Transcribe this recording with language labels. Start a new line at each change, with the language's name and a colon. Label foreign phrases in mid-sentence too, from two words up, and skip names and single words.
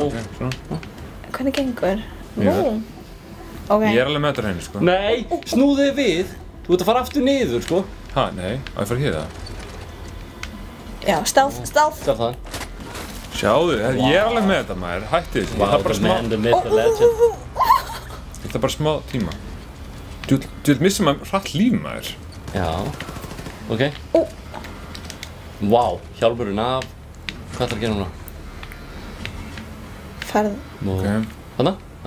Icelandic: Hvernig gengur? Já. Nú. Ok. Ég er alveg með þetta hreinu, sko. Nei, snúðu þig við. Þú ert að fara aftur niður, sko. Ha, nei. Á ég fara hér það. Já, stealth. Sjá það. Sjáðu, ég er alveg með þetta, maður. Hætti þessu. Ég þarf bara
English: the
Icelandic: smá...
English: man, the myth, the legend.
Icelandic: Ég þarf bara smá tíma. Þú vil missa maður hratt líf, maður. Já. Ok. Vá, hjálmurinn af. Hvað ætlar að gera núna? Farð. Ok. Hanna? Hann